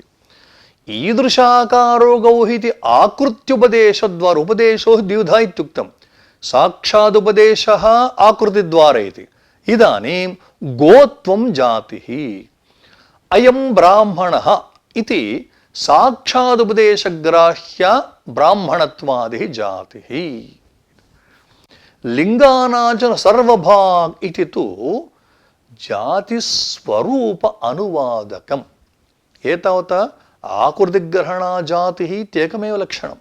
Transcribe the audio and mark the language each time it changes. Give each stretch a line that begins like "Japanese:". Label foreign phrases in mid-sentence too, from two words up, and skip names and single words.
Sanskrit: ईदृशाकारो गौः इति आकृत्युपदेशद्वारा, उपदेशो द्विधा इत्युक्तं, साक्षादुपदेशः आकृतिद्वारा इति। इदानीं गोत्वं जातिः। अयं ब्राह्मणः इति సాక్షాదుపదేశగ్రాహ్య బ్రాహ్మణత్వాది జాతి. లింగానాచన సర్వభాగ్ ఇది తు జాతిస్వరూప అనువాదకం. ఏతావత ఆకృతిగ్రహణా జాతి ఇత్యేకమేవ లక్షణం.